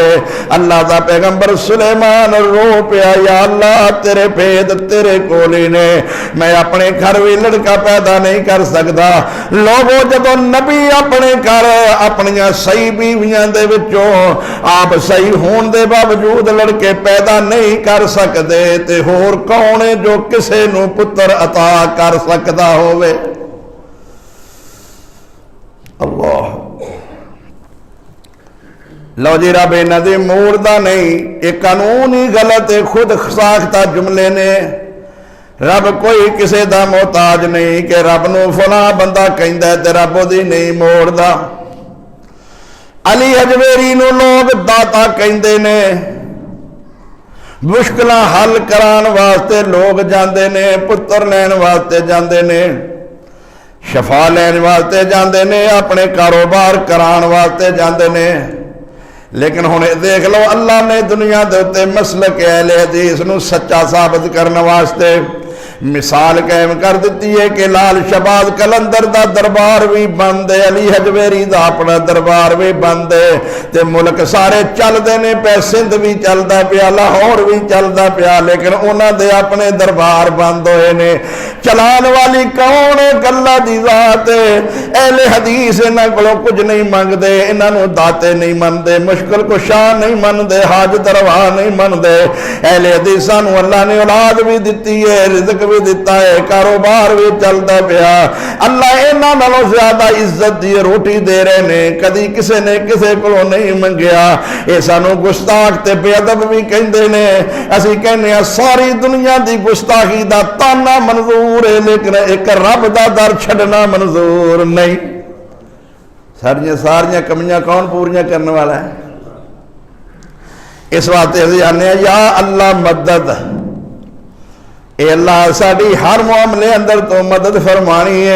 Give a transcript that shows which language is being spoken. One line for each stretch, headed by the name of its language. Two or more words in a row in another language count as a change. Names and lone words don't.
Punjabi: اللہ دا پیغمبر سلیمان رو پیا یا اللہ تیرے بھید تیرے کولی نے،
Urdu: میں اپنے گھر بھی لڑکا پیدا نہیں کر سکتا۔
Punjabi: لوگوں جدو نبی اپنے گھر اپنیاں صحیح بیویاں دے وچوں آپ صحیح ہون دے باوجود لڑکے پیدا نہیں کر سکتے تے ہور کون ہے جو کسے نو پتر عطا کر سکتا ہوئے؟ اللہ لو جی رب انہاں دے موڑدا نہیں،
Urdu: یہ قانون ہی غلط ہے،
Punjabi: خود ساختہ جملے نے۔ رب کوئی کسے دا محتاج نہیں کہ رب نو فلاں بندہ کہندا ہے تے رب دی نہیں موڑدا۔ علی حجویری نو لوگ داتا کہندے نے، مشکلاں حل کران واسطے لوگ جاندے نے، پتر لین واسطے جاندے نے۔ شفا لین واسطے جاندے نے، اپنے کاروبار کران واسطے جاندے نے، لیکن ہن دیکھ لو اللہ نے دنیا دے تے مسلک اہل حدیث نو سچا ثابت کرنے واسطے مثال قائم کر دیتی ہے کہ لال شہباز قلندر دا دربار بھی بند ہے، علی حجویری دا اپنا دربار بھی بند ہے، تے ملک سارے چل دے نے پہ، سندھ بھی چلدا پیا، لاہور بھی چلدا پیا، لیکن انہاں دے اپنے دربار بند ہوئے نے۔ چلان والی کون ہے؟ اللہ دی ذات ہے۔ اہل حدیث انہاں کولوں کچھ نہیں منگدے، انہاں نو داتے نہیں مندے، مشکل کشا نہیں مندے، حاجت روا نہیں مندے۔ اہل حدیثاں نو اللہ نے اولاد بھی دتی ہے، رزق بھی دیتا ہے، کاروبار بھی چلتا پیا۔ اللہ انہاں نالوں زیادہ عزت دی روٹی دے رہے نے، کدی کسے نے کسے کولوں نہیں منگیا۔ اے سانو گستاخ تے بے ادب بھی کہندے نے، اسی کہنے ہیں ساری دنیا دی گستاخی دا تانا منظور ہے، لیکن ایک رب دا در چھڑنا منظور نہیں۔ ساریاں کمیاں کون پوریاں کرنے والا ہے؟ اس واسطے اسی آنے ہیں یا اللہ مدد، اے اللہ ساڑی ہر معاملے اندر تو مدد فرمانی ہے۔